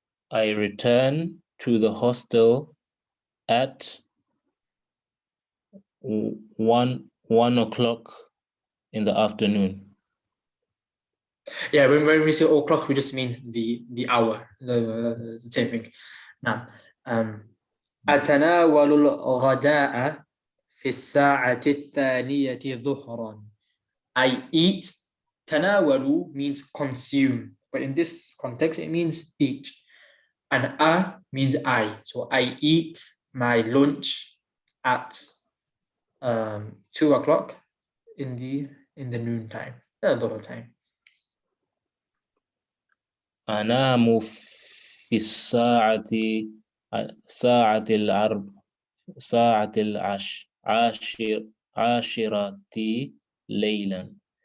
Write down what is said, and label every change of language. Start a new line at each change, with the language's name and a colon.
English: I return to the hostel at 1 o'clock in the afternoon. Yeah, when we say o'clock, we just mean the hour, the same thing. Now,
Arabic: أتناول الغداء في الساعة الثانية ظهرا.
English: I eat. تناول means consume, but in this context, it means eat. And means I. So I eat my lunch at 2 o'clock in the noon time, the time.
Arabic: أنام في الساعة عاشرة ليلا.